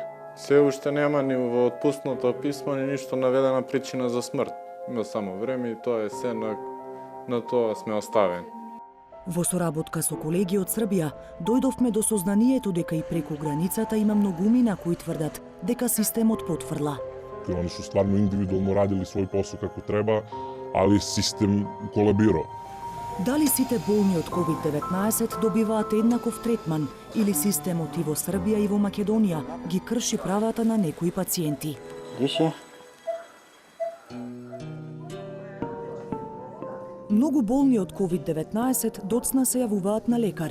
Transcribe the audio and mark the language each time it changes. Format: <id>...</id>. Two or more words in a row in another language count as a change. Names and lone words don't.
<mk>Се уште нема ни во отпуснато писмо ни ништо наведена причина за смрт. Има само време и тоа е се на тоа сме оставени. Во соработка со колеги од Србија, дојдовме до сознанието дека и преку границата има многумина кои тврдат дека системот потврла.</mk> <sr>Они su stvarno individualno radili svoj posao kako treba, ali sistem kolabirao.</sr> <mk>Дали сите болни од COVID-19 добиваат еднаков третман или системот и во Србија и во Македонија ги крши правата на некои пациенти? Многу болни од COVID-19 доцна се јавуваат на лекар.</mk>